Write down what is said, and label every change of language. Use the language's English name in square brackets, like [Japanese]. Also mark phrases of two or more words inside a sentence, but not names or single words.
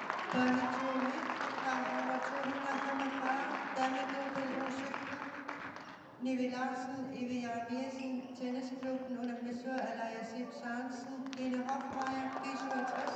[Danish] Børnetur 1, kamp nummer 245, damedouble U17. Nivi Larsen, Eve Jarniesen, Tennisklubben under besøg af Leia Sip Sørensen, Lene Hofmeier, G67.